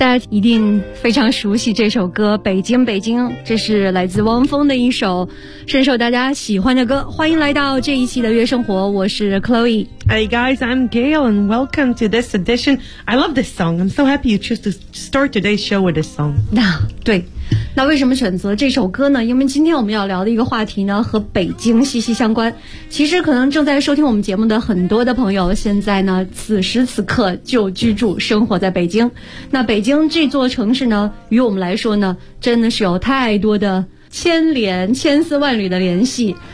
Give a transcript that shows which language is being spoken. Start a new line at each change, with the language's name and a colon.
Chinese: 一定非常熟悉这首歌《北京北京》，这是来自汪峰的一首深受大家喜欢的歌。欢迎来到这一期的月生活，我是 Chloe。
English: Hey guys, I'm Gail and welcome to this edition. I love this song. I'm so happy you choose to start today's show with this song.
Chinese: 那对，那为什么选择这首歌呢？因为今天我们要聊的一个话题呢和北京息息相关。其实可能正在收听我们节目的很多的朋友现在呢此时此刻就居住生活在北京。那北京这座城市呢与我们来说呢真的是有太多的牵连，千丝万缕的联系。